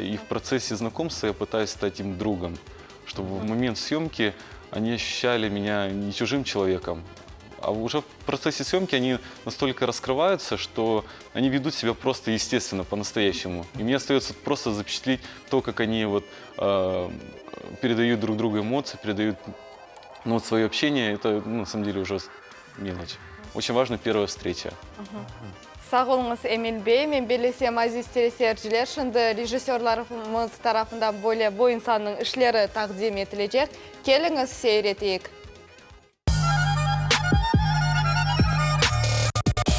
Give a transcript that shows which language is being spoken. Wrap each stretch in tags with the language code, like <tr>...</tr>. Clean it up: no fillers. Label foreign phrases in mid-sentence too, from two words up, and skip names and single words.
<ru>И в процессе знакомства я пытаюсь стать им другом, чтобы в момент съемки они ощущали меня не чужим человеком, а уже в процессе съемки они настолько раскрываются, что они ведут себя просто естественно, по-настоящему. И мне остается просто запечатлеть то, как они вот, передают друг другу эмоции, передают вот, свое общение. Это на самом деле уже мелочь. Очень важна первая встреча.</ru> <gag>Sağ olunuz Emil Bey, men bilesem aziz teleseyirciler, şimdi rejissörlarımız tarafından böyle bu insanın işleri takdim edilecek. Geliniz seyreteyik.</gag>